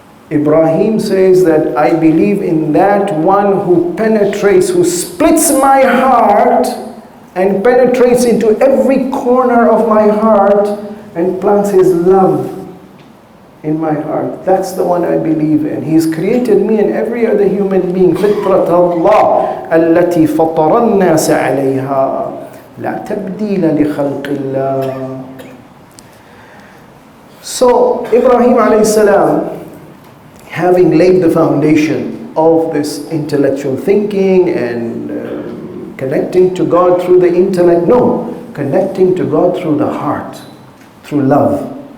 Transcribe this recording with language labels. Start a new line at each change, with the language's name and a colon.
English: Ibrahim says that I believe in that one who penetrates, who splits my heart and penetrates into every corner of my heart and plants his love in my heart. That's the one I believe in. He's created me and every other human being.
Arabic: فطرة الله التي فطر الناس عليها لا تبديل لخلق الله.
English: So Ibrahim alayhi salam, having laid the foundation of this intellectual thinking and connecting to God through the intellect, no, connecting to God through the heart, through love.